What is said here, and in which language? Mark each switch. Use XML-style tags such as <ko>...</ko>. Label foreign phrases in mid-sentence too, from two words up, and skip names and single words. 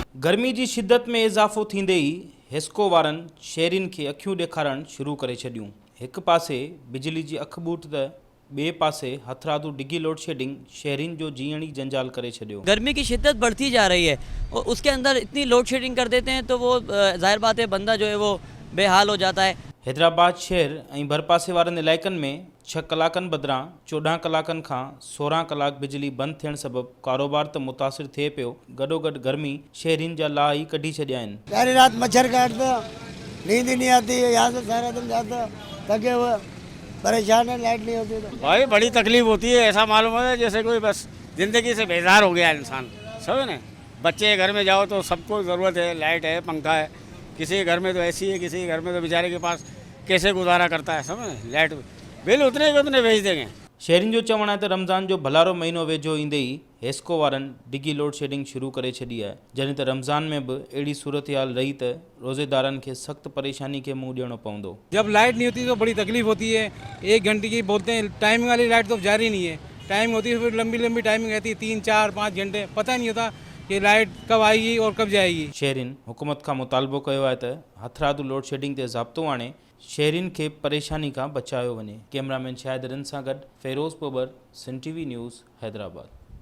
<sd>गर्मी जी शिद्दत में इजाफ़ो थींदे ई हिस्को वारनि शहरियुनि खे अखियूं ॾेखारणु शुरू करे छॾियूं। हिक पासे बिजली जी अख बूट त ॿिए पासे हथरादू डिगी</sd> <en>load shedding</en> <sd>शहरियुनि जो जीअण ई जंजाल करे छॾियो।</sd> <ur>گرمی کی شدت بڑھتی جا رہی ہے اور اس کے اندر اتنی</ur> <en>load shedding</en> <ur>کر دیتے ہیں تو وہ ظاہر بات ہے بندہ جو ہے وہ بے حال ہو جاتا ہے.</ur> <sd>हैदराबाद शहर ऐं भरपासे वारनि इलाइक़नि में 6 कलाकनि बदिरां 14 कलाकनि खां 16 कलाक बिजली बंदि थियण सबबि कारोबार त मुतासिर थिए पियो, गॾोगॾु गर्मी शहरियुनि जा लाह ई कढी छॾिया आहिनि।</sd> <ur>ساری رات مچھر کاٹتا، نیند ہی نہیں آتی ہے، یہاں سے سارا دن جاتا تھکے ہوئے پریشان ہے، لائٹ نہیں ہوتی تو بھائی بڑی تکلیف ہوتی ہے. ایسا معلوم ہے جیسے کوئی بس زندگی سے بیزار ہو گیا ہے انسان، سمجھے نا. بچے گھر میں جاؤ تو سب کو ضرورت ہے، لائٹ ہے، پنکھا ہے. کسی کے گھر میں تو ایسی ہے، کسی کے گھر میں تو بیچارے کے پاس کیسے گزارا کرتا ہے، سمجھ.</ur> <en>light bill</en> <ur>اتنے کے اتنے بھیج دیں گے.</ur> <sd>शहरियुनि जो चवणु आहे त रमज़ान जो भलारो महीनो वेझो ईंदे ई हेस्को वारनि डिगी</sd> <en>load shedding</en> <sd>शुरू करे छॾी आहे, जॾहिं त रमज़ान में बि अहिड़ी सूरत हाल रही त रोज़ेदारनि खे सख़्तु परेशानी खे मुंहुं ॾियणो पवंदो।</sd> <ur>جب لائٹ نہیں ہوتی تو بڑی تکلیف ہوتی ہے۔ 1 گھنٹے کی بولتے ہیں، ٹائمنگ والی لائٹ تو جاری نہیں ہے. ٹائمنگ ہوتی ہے پھر لمبی لمبی ٹائمنگ رہتی ہے، 3، 4، 5 گھنٹے، پتا نہیں ہوتا کہ لائٹ کب آئے گی اور کب جائے گی.</ur> <sd>शहरियुनि हुकूमत खां मुतालबो कयो आहे त हथरादू</sd> <en>load shedding</en> <sd>ते ज़ाब्तो आणे शहरियुनि खे परेशानी खां बचायो वञे। कैमरामैन शाहिद रिन सां गॾु फ़िरोज़ पोबर, सिंध TV न्यूज़, हैदराबाद।</sd>